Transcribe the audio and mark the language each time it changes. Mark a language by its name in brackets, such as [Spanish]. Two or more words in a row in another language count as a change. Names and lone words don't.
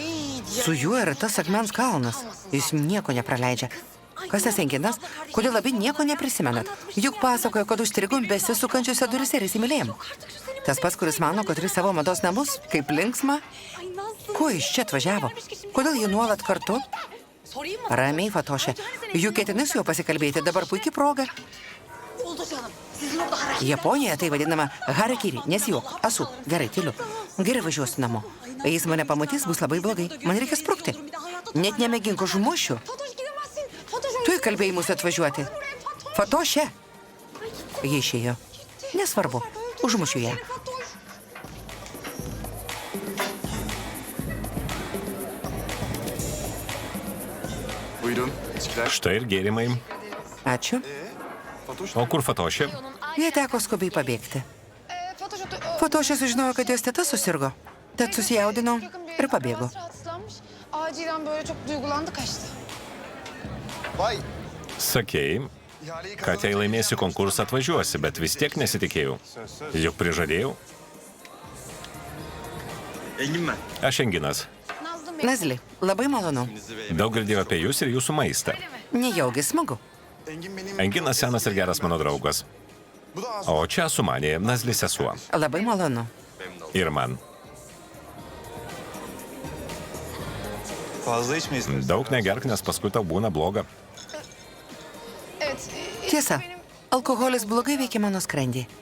[Lithuanian] Su juo yra tas akmens kalnas. Jis nieko nepraleidžia. Kas tas enginas? Kodėl abi nieko neprisimenat? Juk pasakojo, kad užstrigom besisukančiuose durise ir įsimylėjom. Tas pats, kuris mano, kad turi savo mados namus, kaip linksma. [Turkish] Ay Nazlı. [Lithuanian] Ko iš čia atvažiavo? Kodėl jie nuolat kartu? [Turkish] Sorayım mı? [Lithuanian] Ramiai, Fatošė. Juk ketinai su juo pasikalbėti, dabar puikiai proga. [Turkish] oldu canım. Sizin orada haraç. [Lithuanian] Japonijoje tai vadinama harakiri, nesijuok. Esu. Gerai, tyliu. Gerai, važiuosiu namo. Jis mane pamatys, bus labai blogai. Man reikia sprukti. Net nemėgink užmušiu. Tu į kalbėjimus atvažiuoti. Fatošė. Ji išėjo. Nesvarbu. Užmušiu ją. [Turkish] Buyurun. İçkiler. [Lithuanian] Štai ir gėrimai. Ačiū. O kur Fatošė? Jie teko skubiai pabėgti. Fatošė sužinojo, kad jos teta susirgo. Tad susijaudino ir pabėgo. [Turkish] Acilen böyle çok duygulandı kaçtı. Vay. [Lithuanian] Sakei, kad jei laimėsi konkursą atvažiuosi, bet vis tiek nesitikėjau. Juk prižadėjau. Aš Enginas. Nazli, labai malonu. Daug girdėjau apie jūs ir jūsų maistą. Nejaugi smagu. [Turkish] Engin benim. [Lithuanian] Enginas senas ir geras mano draugas. [Turkish] Bu da az. [Lithuanian] O čia sumanė Nazli sesuo. Labai malonu. Ir man. [Turkish] Fazla içme istersen. [Lithuanian] Daug negerk, nes paskui tau būna bloga. [Turkish] Evet. [Lithuanian] Tiesa, alkoholis blogai veikia mano skrandį.